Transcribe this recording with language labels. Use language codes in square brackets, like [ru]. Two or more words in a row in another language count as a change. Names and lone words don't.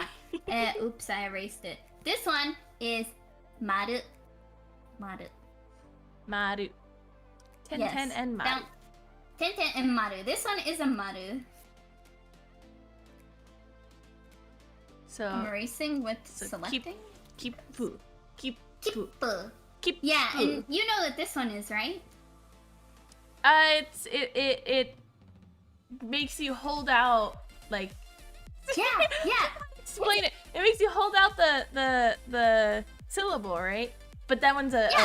[en] Oops, I erased it. This one is maru. Maru. 10-10 Yes. and maru. 10-10 and maru. This one is a maru. So I'm erasing with selecting. Kipu. Kippu. Kipu. Yeah, and you know what this one is, right? It makes you hold out like. Yeah. Explain it. It makes you hold out the syllable, right? But that one's a